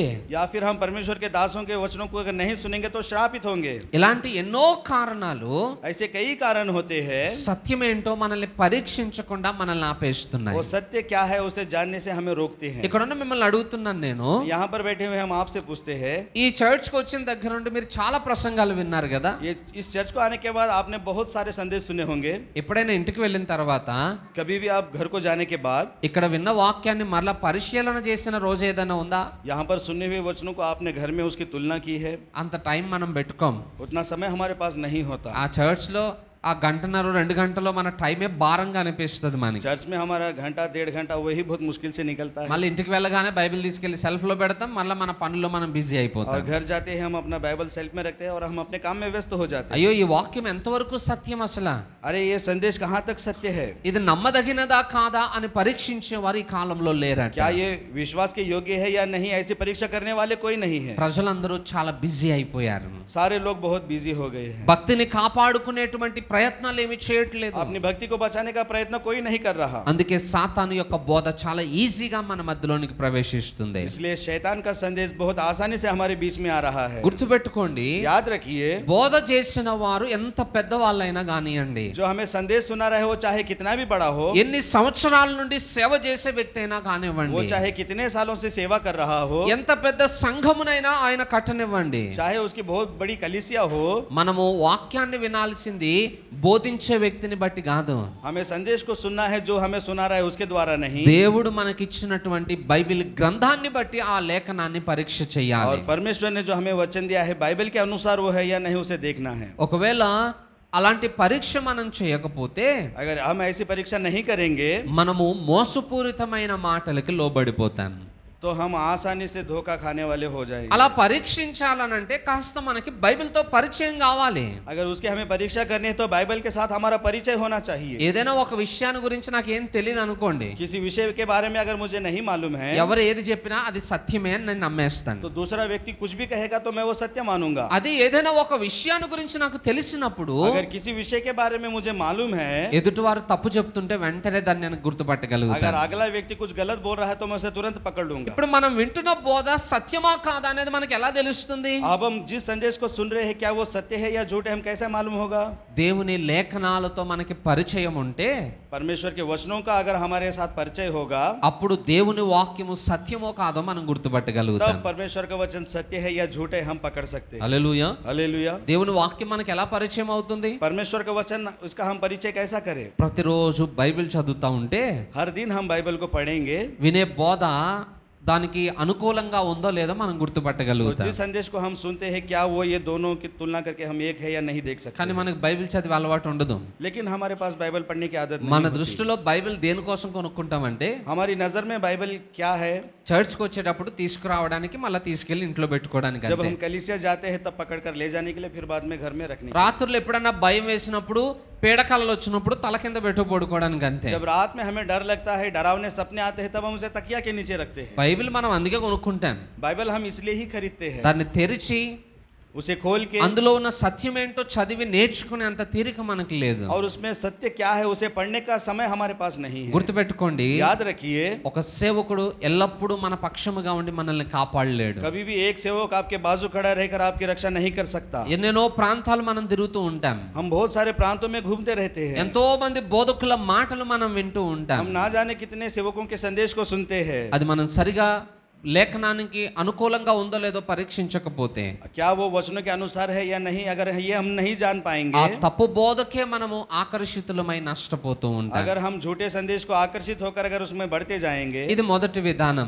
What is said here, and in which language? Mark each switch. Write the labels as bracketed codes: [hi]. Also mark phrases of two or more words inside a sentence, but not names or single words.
[hi] या फिर हम परमेश्वर के दासों के वचनों को अगर नहीं सुनेंगे तो श्रापित होंगे। [te] ఇలాంటి ఎన్నో కారణాలు [hi] ऐसे कई कारण होते हैं, [te] సత్యం ఏంటో మనల్ని పరీక్షించకుండా మనల్ని ఆపేస్తున్నాయి. [hi] वो सत्य क्या है उसे जानने से हमें रोकते हैं। [te] ఇక్కడున్న మిమ్మల్ని అడుగుతున్నాను నేను, [hi] यहाँ पर बैठे हुए हम आपसे पूछते हैं, [te] ఈ చర్చ్ కి వచ్చిన దగ్గర నుండి మీరు చాలా ప్రసంగాలు విన్నారు కదా. [hi] ये इस चर्च को आने के बाद आपने बहुत सारे संदेश सुने होंगे। [te] ఎప్పుడైనా ఇంటికి వెళ్ళిన తర్వాత [hi] कभी भी आप घर को जाने के बाद [te] ఇక్కడ విన్న వాక్యాన్ని మరలా పరిశీలన చేసిన రోజు ఏదైనా ఉందా? [hi] यहाँ पर सुने हुए वचनों को आपने घर में उसकी तुलना की है? [te] అంత టైం మనం పెట్టుకోం. [hi] उतना समय हमारे पास नहीं होता। [te] ఆ చర్చ్ లో ఆ గంటన్నర 2 గంటలో మన టైమే భారంగా అనిపిస్తుంది మనకి. [hi] चर्च में हमारा घंटा 1.5 घंटा वही बहुत मुश्किल से निकलता है। [te] మళ్ళీ ఇంటికి వెళ్ళగానే బైబిల్ తీసుకెళ్లి సెల్ఫ్ లో పెడతాం, మళ్ళీ మన పనుల్లో మనం బిజీ [hi] और [te] అయిపోతాం. [hi] घर जाते हैं हम अपना बाइबल सेल्फ में रखते हैं और हम अपने काम में व्यस्त हो जाते हैं। [te] అయ్యో ఈ వాక్యం ఎంతవరకు సత్యం అసలు? [hi] अरे ये संदेश कहाँ तक सत्य है? [te] ఇది నమ్మదగినదా కాదా అని పరీక్షించే వారు ఈ కాలంలో లేరట. [hi] क्या ये विश्वास के योग्य है या नहीं, ऐसी परीक्षा करने वाले कोई नहीं है। [te] ప్రజలందరూ చాలా బిజీ అయిపోయారు. [hi] सारे लोग बहुत बिजी हो गए हैं। [te] భక్తిని కాపాడుకునేటువంటి ప్రయత్నాలు ఏమి చేయట్లేదు. [hi] अपनी भक्ति को बचाने का प्रयत्न कोई नहीं कर रहा। [te] అందుకే సాతాను యొక్క బోధ చాలా ఈజీగా మన మధ్యలోనికి ప్రవేశిస్తుంది. [hi] इसलिए शैतान का संदेश बहुत आसानी से हमारे बीच में आ रहा है। [te] గుర్తుపెట్టుకోండి, [hi] याद रखिए, [te] బోధ చేసిన వారు ఎంత పెద్దవాళ్ళైనా కానివ్వండి, [hi] जो हमें संदेश सुना रहे हो चाहे कितना भी बड़ा हो, [te] ఎన్ని సంవత్సరాల నుండి సేవ చేసే వ్యక్తి అయినా [hi] वो [te] కానివ్వండి, [hi] चाहे कितने सालों से सेवा कर रहा हो, [te] ఎంత పెద్ద సంఘమునైనా ఆయన కట్టనివ్వండి, [hi] चाहे उसकी बहुत बड़ी कलीसिया हो, [te] మనము వాక్యాన్ని వినాల్సింది బోధించే వ్యక్తిని బట్టి కాదు. [hi] हमें संदेश को सुनना है जो हमें सुना रहा है उसके द्वारा नहीं। [te] దేవుడు మనకిచ్చినటువంటి బైబిల్ గ్రంథాన్ని బట్టి ఆ లేఖనాన్ని పరీక్ష [hi] और [te] చేయాలి. [hi] परमेश्वर ने जो हमें वचन दिया है बाइबल के अनुसार वो है या नहीं उसे देखना है। [te] ఒకవేళ అలాంటి పరీక్ష మనం చేయకపోతే [hi] अगर हम ऐसी परीक्षा नहीं करेंगे [te] మనము మోసపూరితమైన మాటలకి లోబడిపోతాం. [hi] तो हम आसानी से धोखा खाने वाले हो जाएंगे। [te] అలా పరీక్షించాలనంటే కాస్త మనకి బైబిల్తో పరిచయం కావాలి. [hi] अगर उसकी हमें परीक्षा करनी है तो बाइबल के साथ हमारा परिचय होना चाहिए। [te] ఏదైనా ఒక విషయాన్ని గురించి నాకు ఏం తెలియదు అనుకోండి, [hi] किसी विषय के बारे में अगर मुझे नहीं मालूम है [te] ఎవరు ఏది చెప్పినా అది సత్యమే అని నేను నమ్మేస్తాను. [hi] तो दूसरा व्यक्ति कुछ भी कहेगा तो मैं वो सत्य मानूंगा। [te] అది ఏదైనా ఒక విషయాన్ని గురించి నాకు తెలిసినప్పుడు [hi] अगर किसी विषय के बारे में मुझे मालूम है, [te] ఎదుటివారు తప్పు చెప్తుంటే వెంటనే దాన్ని నేను [hi] अगर [te] గుర్తుపట్టగలుగుతాను. [hi] अगला व्यक्ति कुछ गलत बोल रहा है तो मैं उसे तुरंत पकड़ लूंगा। होगा। [te] ఇప్పుడు మనం వింటున్న బోధ సత్యమా కాదా అనేది మనకి ఎలా తెలుస్తుంది? [hi] अब हम जिस संदेश को सुन रहे हैं क्या वो सत्य है या झूठ है, हम कैसे मालूम होगा? [te] దేవుని లేఖనాలతో మనకి పరిచయం ఉంటే [hi] परमेश्वर के वचनों का अगर हमारे साथ परिचय होगा, [te] అప్పుడు దేవుని వాక్యము సత్యమో కాదో మనం గుర్తుపట్టగలుగుతాం. [hi] तब परमेश्वर का वचन सत्य है या झूठ है हम पकड़ सकते हैं। [te] హల్లెలూయా. [hi] हालेलुया। [te] దేవుని వాక్యం మనకి ఎలా పరిచయం అవుతుంది? [hi] परमेश्वर का वचन, उसका हम परिचय कैसा करें? [te] ప్రతిరోజు బైబిల్ చదువుతా ఉంటే [hi] हर दिन हम बाइबल को पढ़ेंगे [te] వినే బోధ దానికి అనుకూలంగా ఉందో లేదో మనం [hi] तो [te] గుర్తుపట్టగలుగుతాం. [hi] जिस संदेश को हम सुनते हैं क्या वो ये दोनों की तुलना करके हम एक है या नहीं देख सकते [te] కానీ [hi] हैं। [te] మనకి బైబిల్ చదివే అలవాటు ఉండదు. [hi] लेकिन हमारे पास बाइबल पढ़ने की आदत नहीं [te] మన [hi] होती। [te] దృష్టిలో బైబిల్ దేనికోసం కొనుక్కుంటామంటే [hi] हमारी नजर में बाइबल क्या है? [te] చర్చ్కి వచ్చేటప్పుడు తీసుకురావడానికి మళ్ళీ తీసుకెళ్లి ఇంట్లో పెట్టుకోవడానికి [hi] जब [te] అంతే. [hi] हम कलीसिया जाते हैं तब पकड़ कर ले जाने के लिए, फिर बाद में घर में रखने के लिए। [te] రాత్రులు ఎప్పుడన్నా భయం వేసినప్పుడు పీడకలలు వచ్చినప్పుడు తల కింద పెట్టు పడుకోవడానికి అంతే. [hi] जब रात में हमें डर लगता है, डरावने सपने आते हैं, तब हम उसे तकिया के नीचे रखते हैं। [te] బైబిల్ మనం అందుకే కొనుక్కుంటాం. [hi] बाइबल हम इसलिए ही खरीदते हैं, [te] దాన్ని తెరిచి [hi] उसे खोल के, [te] అందులో ఉన్న సత్యం ఏంటో చదివి నేర్చుకునే అంత తీరిక మనకు లేదు. [hi] और उसमें सत्य क्या है उसे पढ़ने का समय हमारे पास नहीं है। [te] గుర్తుపెట్టుకోండి, [hi] याद रखिए, [te] ఒక సేవకుడు ఎల్లప్పుడూ మన పక్షముగా ఉండి మనల్ని కాపాడలేడు. [hi] कभी भी एक सेवक आपके बाजू खड़ा रहकर आपकी रक्षा नहीं कर सकता। [te] ఎన్నెన్నో ప్రాంతాలు మనం తిరుగుతూ ఉంటాం. [hi] हम बहुत सारे प्रांतों में घूमते रहते हैं, [te] ఎంతో మంది బోధకుల మాటలు మనం వింటూ ఉంటాం. [hi] हम ना जाने कितने सेवकों के संदेश को सुनते हैं। [te] అది మనం సరిగా లేఖనానికి అనుకూలంగా ఉందో లేదో పరీక్షించకపోతే [hi] क्या वो वचनों के अनुसार है या नहीं, अगर ये हम नहीं जान [te] ఆ [hi] पाएंगे, [te] తప్పు బోధకే మనము ఆకర్షితులమై నష్టపోతూ ఉంటాం. [hi] अगर हम झूठे संदेश को आकर्षित होकर अगर उसमें बढ़ते जाएंगे, [te] ఇది మొదటి విధానం.